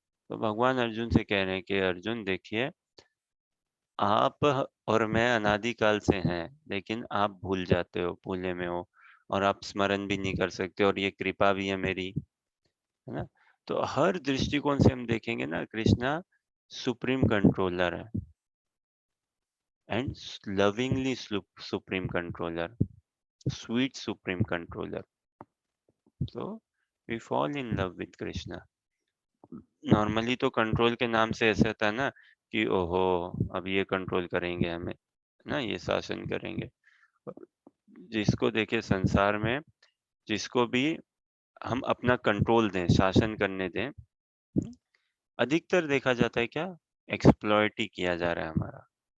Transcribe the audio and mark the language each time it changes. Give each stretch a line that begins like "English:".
Hindi: तो भगवान अर्जुन से कह रहे हैं कि अर्जुन देखिए, आप और मैं अनादिकाल से हैं, लेकिन आप भूल जाते हो, भूले में हो, और आप स्मरण भी नहीं कर सकते, और ये कृपा भी है मेरी, है ना। तो हर दृष्टिकोण से हम देखेंगे ना, कृष्णा सुप्रीम कंट्रोलर है, and lovingly supreme controller, sweet supreme controller.
English: So we fall in love with Krishna.
Hindi: Normally तो कंट्रोल के नाम से ऐसे होता है ना कि ओहो, अब ये कंट्रोल करेंगे हमें, ना ये शासन करेंगे। जिसको देखे संसार में, जिसको भी हम अपना कंट्रोल दें, शासन करने दें, अधिकतर देखा जाता है क्या, एक्सप्लॉइट ही किया जा रहा है हमारा।